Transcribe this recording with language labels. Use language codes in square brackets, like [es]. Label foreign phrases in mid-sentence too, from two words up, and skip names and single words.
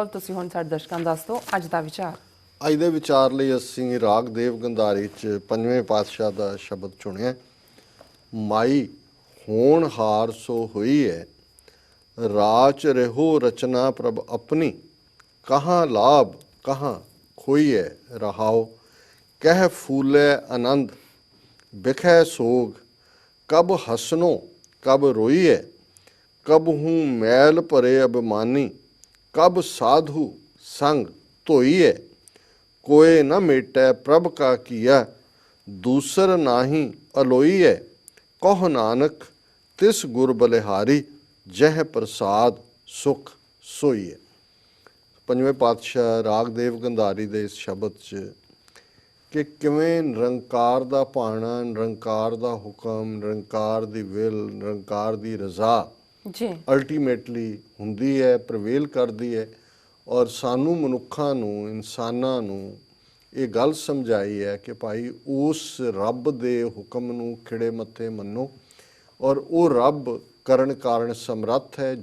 [pa] ਤੁਸੀਂ ਹੁਣ ਸਾਡੇ ਦਰਸ਼ਕਾਂ ਨੂੰ ਦੱਸ ਦਿਓ ਅੱਜ ਦਾ ਵਿਚਾਰ। ਅੱਜ ਦੇ ਵਿਚਾਰ ਲਈ ਅਸੀਂ ਰਾਗ ਦੇਵ ਗੰਧਾਰੀ 'ਚ ਪੰਜਵੇਂ ਪਾਤਸ਼ਾਹ ਦਾ ਸ਼ਬਦ ਚੁਣਿਆ, ਮਾਈ ਹੋਣਹਾਰ ਸੋ ਹੋਈ ਹੈ, ਰਾਚ ਰਹੋ ਰਚਨਾ ਪ੍ਰਭ ਆਪਣੀ, ਕਹਾਂ ਲਾਭ ਕਹਾਂ ਖੋਈਐ ਰਹਾਓ, ਕਹ ਫੂਲੇ ਆਨੰਦ ਬਿਖੈ ਸੋਗ, ਕਬ ਹਸਨੋ ਕਬ ਰੋਈਐ, ਕਬ ਹੂੰ ਮੈਲ ਭਰੇ ਅਭਿਮਾਨੀ, ਕਬ ਸਾਧੂ ਸੰਗ ਧੋਈਐ, ਕੋਇ ਨ ਮੇਟੈ ਪ੍ਰਭ ਕਾ ਕੀਆ, ਦੂਸਰ ਨਾਹੀ ਅਲੋਈਐ, ਕਹ ਨਾਨਕ ਤਿਸ ਗੁਰ ਬਲਿਹਾਰੀ, ਜਹ ਪ੍ਰਸਾਦ ਸੁਖ ਸੋਈਐ। ਪੰਜਵੇਂ ਪਾਤਸ਼ਾਹ ਰਾਗ ਦੇਵ ਗੰਧਾਰੀ ਦੇ ਇਸ ਸ਼ਬਦ 'ਚ ਕਿ ਕਿਵੇਂ ਨਿਰੰਕਾਰ ਦਾ ਭਾਣਾ, ਨਿਰੰਕਾਰ ਦਾ ਹੁਕਮ, ਨਿਰੰਕਾਰ ਦੀ ਵਿਲ, ਨਿਰੰਕਾਰ ਦੀ ਰਜ਼ਾ ਅਲਟੀਮੇਟਲੀ ਹੁੰਦੀ ਹੈ, ਪ੍ਰਵੇਲ ਕਰਦੀ ਹੈ, ਔਰ ਸਾਨੂੰ ਮਨੁੱਖਾਂ ਨੂੰ, ਇਨਸਾਨਾਂ ਨੂੰ ਇਹ ਗੱਲ ਸਮਝਾਈ ਹੈ ਕਿ ਭਾਈ ਉਸ ਰੱਬ ਦੇ ਹੁਕਮ ਨੂੰ ਖਿੜੇ ਮੱਥੇ ਮੰਨੋ, ਔਰ ਉਹ ਰੱਬ ਕਰਨ ਕਾਰਨ ਸਮਰੱਥ ਹੈ।